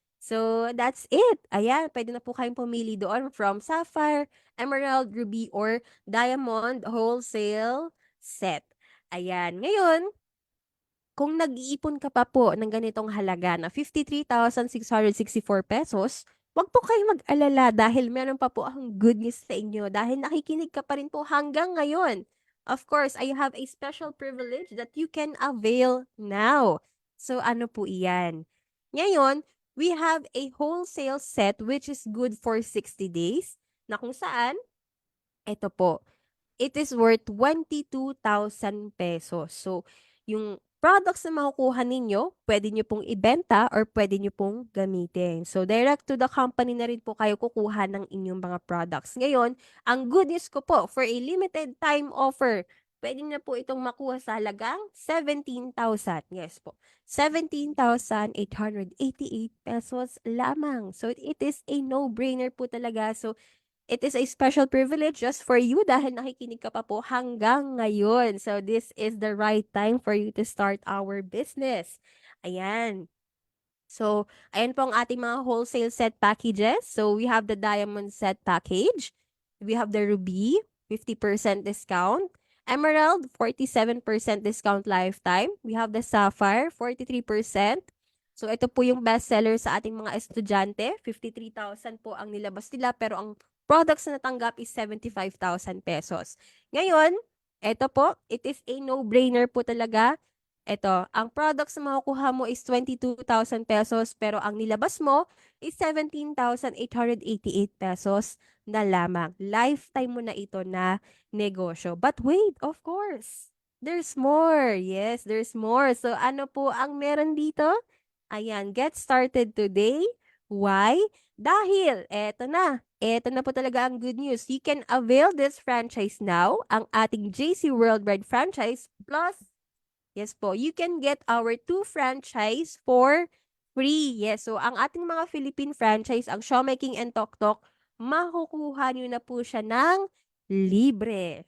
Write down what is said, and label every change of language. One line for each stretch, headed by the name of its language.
English: So, that's it.
Filipino: Ayan, pwede na po kayong pumili doon from Sapphire, Emerald, Ruby, or Diamond Wholesale Set. Ayan. Ngayon, kung nag-iipon ka pa po ng ganitong halaga na 53,664 pesos, wag po kayong mag-alala dahil meron pa po akong good news sa inyo dahil nakikinig ka pa rin po hanggang ngayon.
English: Of course, I have a special privilege that you can avail now.
Filipino: So ano po iyan?
English: Ngayon, we have a wholesale set which is good for 60 days
Filipino: na kung saan, ito po,
English: it is worth 22,000 pesos.
Filipino: So, yung products na makukuha ninyo, pwede nyo pong ibenta or pwede nyo pong gamitin. So, direct to the company na rin po kayo kukuha ng inyong mga products. Ngayon, ang good news ko po,
English: for a limited time offer,
Filipino: pwede na po itong makuha sa halagang 17,000. Yes po.
English: 17,888 pesos lamang. So, it is a no-brainer po talaga. So, it is a special privilege just for you
Filipino: dahil nakikinig ka pa po hanggang ngayon.
English: So, this is the right time for you to start our business.
Filipino: Ayan. So, ayan po ang ating mga wholesale set packages.
English: So, we have the diamond set package. We have the ruby, 50% discount. Emerald, 47% discount lifetime. We have the sapphire,
Filipino: 43%. So, ito po yung best seller sa ating mga estudyante. 53,000 po ang nilabas nila, pero ang products na natanggap is 75,000 pesos. Ngayon, ito po,
English: it is a no-brainer
Filipino: po talaga. Ito, ang products na makukuha mo is 22,000 pesos pero ang nilabas mo is 17,888 pesos na lamang. Lifetime mo na ito na negosyo.
English: But wait, of course, there's more. Yes, there's more.
Filipino: So ano po ang meron dito?
English: Ayan, get started today. Why?
Filipino: Dahil, eto na po talaga ang good news.
English: You can avail this franchise now,
Filipino: ang ating JC Worldwide franchise plus.
English: Yes po, you can get our 2 franchise for free.
Filipino: Yes, so ang ating mga Philippine franchise, ang Showmaking and Tok, makukuha nyo na po siya ng libre.